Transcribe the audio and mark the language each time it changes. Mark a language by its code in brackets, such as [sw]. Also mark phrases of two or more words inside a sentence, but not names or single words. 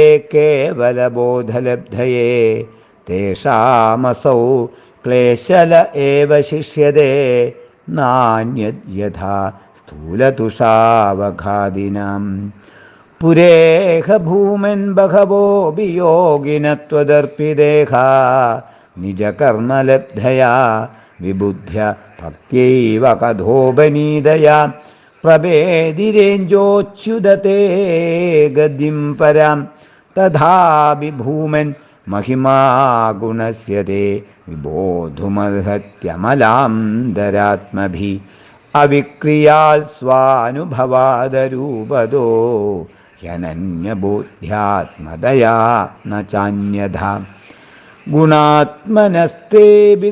[sa] കേവലബോധലബ്ധയേ തേഷാമസൗ ക്ലേശല ഏവ ശിഷ്യതേ നാന്യത് യഥാ സ്ഥൂലതുഷാവഘാദിനാം പുരേഹ ഭൂമൻ ബഹവോ വിയോഗിനത്വദർപ്പിദേഹാ നിജകർമ്മലബ്ധയാ വിബുദ്ധ്യ ഭക്ത്യൈവ കഥോപനീതയാ പ്രഭേദിരേഞ്ചോച്യുതത്തെ ഗതിം പരാം തഥാപി ഭൂമൻ महिमा गुणस्यते विबोधुमर्हत्यमलान्तरात्मभिः अविक्रियाल् स्वानुभवादरूपदो ह्यनन्यबोध्यात्मदया न चान्यथा गुणात्मनस्तेऽपि